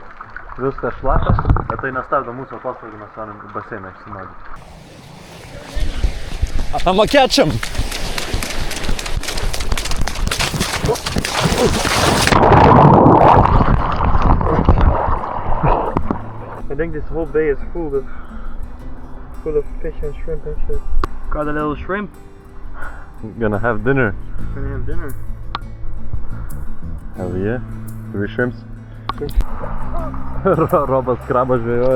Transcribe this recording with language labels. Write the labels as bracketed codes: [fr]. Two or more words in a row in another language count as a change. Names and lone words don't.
[lt] Viskas šlapas, bet tai nestabdo mūsų atostogų, mes varom į baseiną išsimaudyti. [en] I'ma catch him! I think this whole bay is full of fish and shrimp and shit. Got a little shrimp. Gonna have dinner. Gonna have dinner. Hell yeah. 3 shrimps. [lt] Robas krabą žvejoja.